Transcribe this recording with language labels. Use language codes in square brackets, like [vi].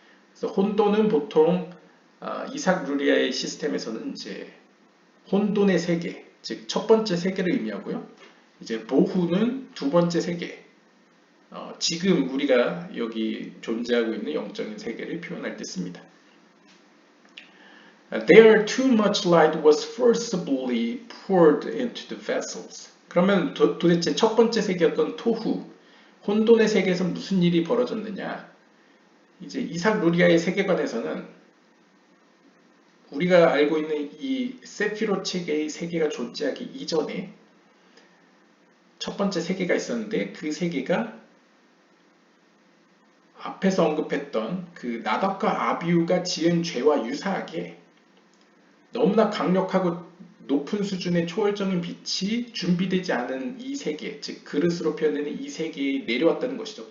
[ko] 그래서 혼돈은 보통 이삭 루리아의 시스템에서는 이제 혼돈의 세계, 즉 첫 번째 세계를 의미하고요. 이제 보후는 두 번째 세계, 지금 우리가 여기 존재하고 있는 영적인 세계를 표현할 때 씁니다. [en] There too much light was forcibly poured into the vessels. [ko] 그러면 도대체 첫 번째 세계였던 토후, 혼돈의 세계에서 무슨 일이 벌어졌느냐? 이제 이삭 루리아의 세계관에서는 우리가 알고 있는 이 세피로 체계의 세계가 존재하기 이전에 첫 번째 세계가 있었는데 그 세계가 앞에서 언급했던 그 나답과 아비후가 지은 죄와 유사하게 너무나 강력하고 높은 수준의 초월적인 빛이 준비되지 않은 이 세계, 즉 그릇으로 표현되는 이 세계에 내려왔다는 것이죠.